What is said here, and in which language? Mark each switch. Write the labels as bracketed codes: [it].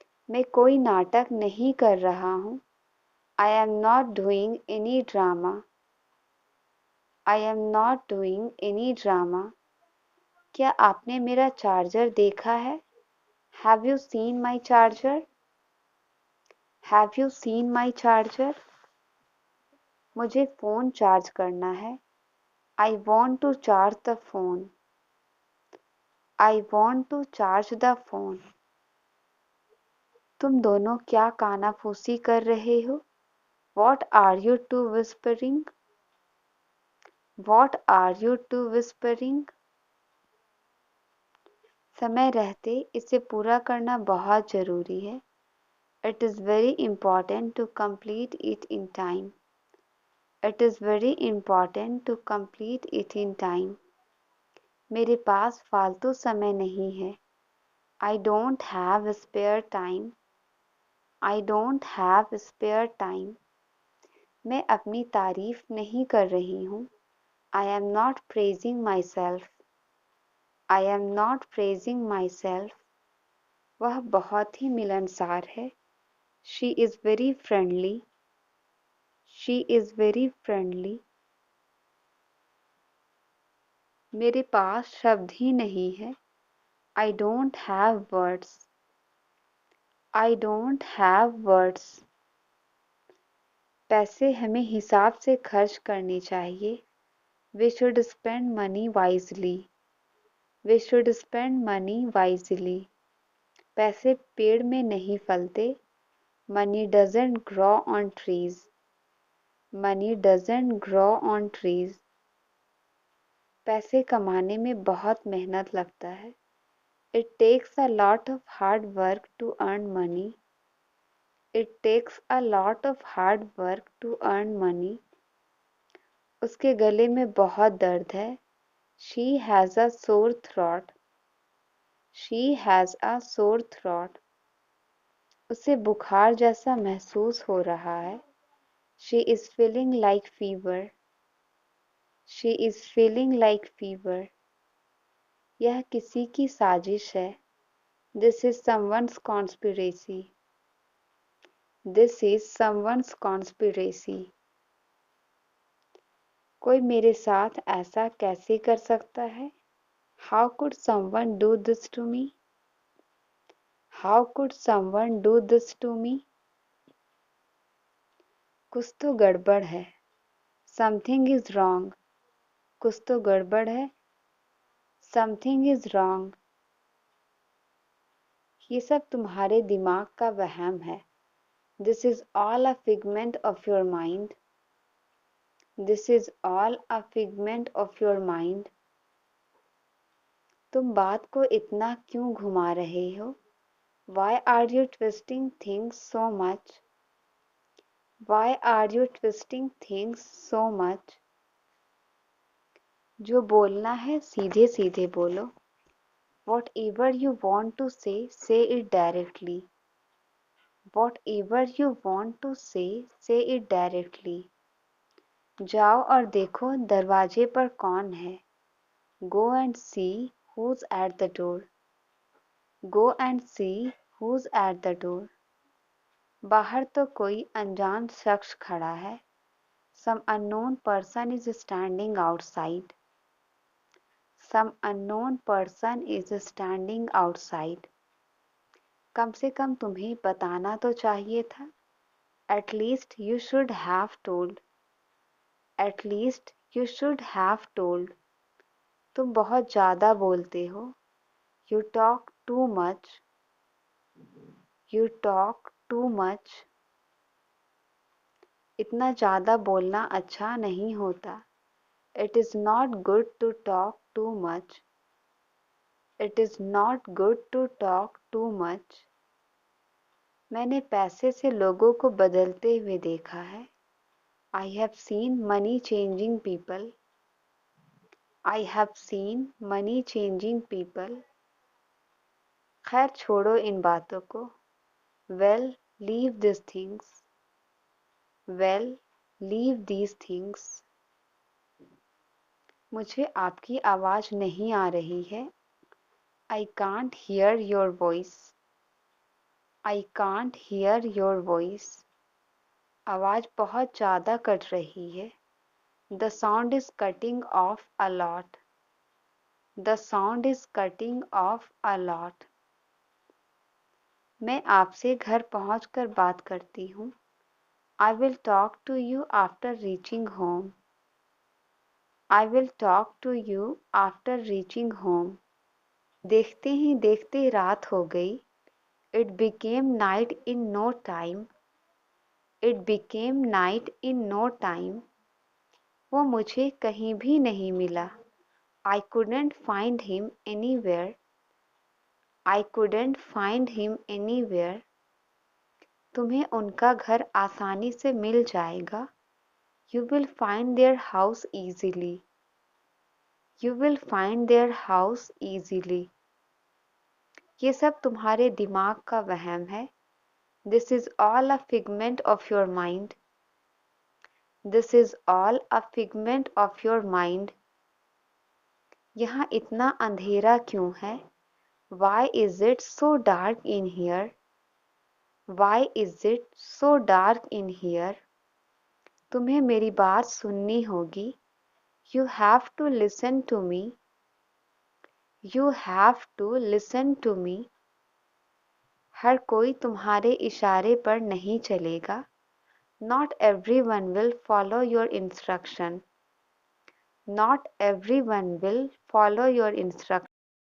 [hi] मैं कोई नाटक नहीं कर रहा हूँ. [en] I am not doing any drama. I am not doing any drama. [hi] क्या आपने मेरा चार्जर देखा है? [en] Have you seen my charger? Have you seen my charger? [hi] मुझे फ़ोन चार्ज करना है. [en] I want to charge the phone. I want to charge the phone. [hi] तुम दोनों क्या कानाफूसी कर रहे हो? [en] What are you two whispering? What are you two whispering? [hi] समय रहते इसे पूरा करना बहुत ज़रूरी है. [en] It is very important to complete it in time. It is very important to complete it in time. [hi] मेरे पास फालतू समय नहीं है. [en] I don't have spare time. I don't have spare time. [hi] मैं अपनी तारीफ नहीं कर रही हूँ. [en] I am not praising myself. I am not praising myself. [hi] वह बहुत ही मिलनसार है. [en] She is very friendly. She is very friendly. [hi] मेरे पास शब्द ही नहीं है. [en] I don't have words. I don't have words. [hi] पैसे हमें हिसाब से खर्च करने चाहिए. [en] We should spend money wisely. We should spend money wisely. [hi] पैसे पेड़ में नहीं फलते. [en] Money doesn't grow on trees. Money doesn't grow on trees. [hi] पैसे कमाने में बहुत मेहनत लगता है. [en] It takes a lot of hard work to earn money. It takes a lot of hard work to earn money. [hi] उसके गले में बहुत दर्द है. [en] She has a sore throat. She has a sore throat. [hi] उसे बुखार जैसा महसूस हो रहा है. [en] She is feeling like fever. She is feeling like fever. [hi] यह किसी की साजिश है. [en] This is someone's conspiracy. This is someone's conspiracy. [hi] कोई मेरे साथ ऐसा कैसे कर सकता है? [en] How could someone do this to me? How could someone do this to me? [hi] कुछ तो गड़बड़ है. [en] Something is wrong. [hi] कुछ तो गड़बड़ है. [en] Something is wrong. [hi] ये सब तुम्हारे दिमाग का वहम है. [en] This is all a figment of your mind. This is all a figment of your mind. [hi] तुम बात को इतना क्यों घुमा रहे हो? [en] Why are you twisting things so much? Why are you twisting things so much? [hi] जो बोलना है सीधे सीधे बोलो. [en] Whatever you want to say it directly. Whatever you want to say it directly. [hi] जाओ और देखो दरवाजे पर कौन है. [en] Go and see who's at the door. Go and see who's at the door. [hi] बाहर तो कोई अनजान शख्स खड़ा है. [en] Some unknown person is standing outside. Some unknown person is standing outside. [hi] कम से कम तुम्हें बताना तो चाहिए था. [en] At least you should have told. At least you should have told. [hi] तुम बहुत ज़्यादा बोलते हो. [en] You talk too much. You talk too much. [hi] इतना ज़्यादा बोलना अच्छा नहीं होता. [en] It is not good to talk too much. It is not good to talk too much. [hi] मैंने पैसे से लोगों को बदलते हुए देखा है. [en] I have seen money changing people. I have seen money changing people. [hi] खैर छोड़ो इन बातों को. [en] Well, leave these things. Well, leave these things. [hi] मुझे आपकी आवाज़ नहीं आ रही है. [en] I can't hear your voice. I can't hear your voice. [hi] आवाज़ बहुत ज़्यादा कट रही है. [en] The sound is cutting off a lot. The sound is cutting off a lot. [hi] मैं आपसे घर पहुंचकर बात करती हूँ. [en] I will talk to you after reaching home. I will talk to you after reaching home. [hi] देखते ही देखते रात हो गई. [en] It became night in no time. It became night in no time. [hi] वो मुझे कहीं भी नहीं मिला. [en] I couldn't find him anywhere. I couldn't find him anywhere. [hi] तुम्हें उनका घर आसानी से मिल जाएगा. [en] You will find their house easily. You will find their house easily. [hi] ये सब तुम्हारे दिमाग का वहम है. [en] This is all a figment of your mind. This is all a figment of your mind. [hi] यहाँ इतना अंधेरा क्यों है? [en] Why is it so dark in here? Why is it so dark in here? [hi] तुम्हें मेरी बात सुननी होगी. [en] You have to listen to me. You have to listen to me. [hi] हर कोई तुम्हारे इशारे पर नहीं चलेगा. [en] Not everyone will follow your instruction. Not everyone will follow your instruction.